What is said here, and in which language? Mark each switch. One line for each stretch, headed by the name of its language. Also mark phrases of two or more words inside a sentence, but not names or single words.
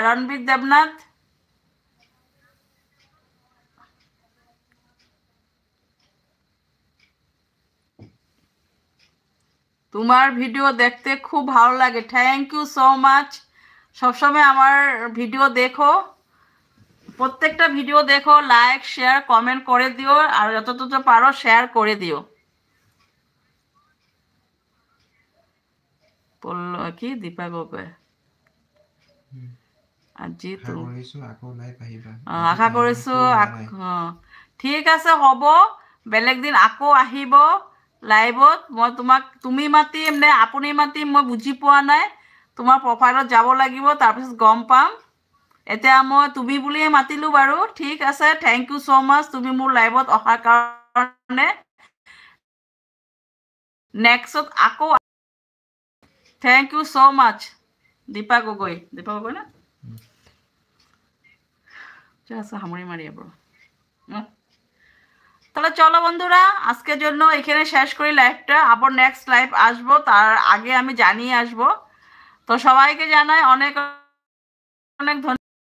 Bangla: রণবীর দেবনাথ তোমার ভিডিও দেখতে খুব ভালো লাগে,
English: thank you so much.
Bangla: সবসময় আমার ভিডিও দেখো, প্রত্যেকটা ভিডিও দেখো, লাইক শেয়ার কমেন্ট করে দিও, আর যতটুকু পারো শেয়ার করে দিও। বললো কি
Assamese: দীপা গগৈ আজি আশা কৰিছো ঠিক আছে, হ'ব, বেলেগ দিন আকৌ আহিব লাইভত। মই তোমাক তুমি মাতিম নে আপুনি মাতিম মই বুজি পোৱা নাই। তোমাৰ প্ৰফাইলত যাব লাগিব, তাৰপিছত গম পাম। এতিয়া মই তুমি বুলিয়ে মাতিলোঁ বাৰু, ঠিক আছে,
English: thank you so much
Assamese: তুমি মোৰ লাইভত অহাৰ কাৰণে। নেক্সটত আকৌ
English: thank you so much
Assamese: দীপা গগৈ।
Bangla: দীপা গগৈ না হামড়ি মারিয়ে পড়ো। তাহলে চলো বন্ধুরা, আজকের জন্য এখানে শেষ করি লাইভটা। আবার নেক্সট লাইভ আসবো, তার আগে আমি জানিয়ে আসবো। তো সবাইকে জানাই অনেক অনেক ধন্যবাদ।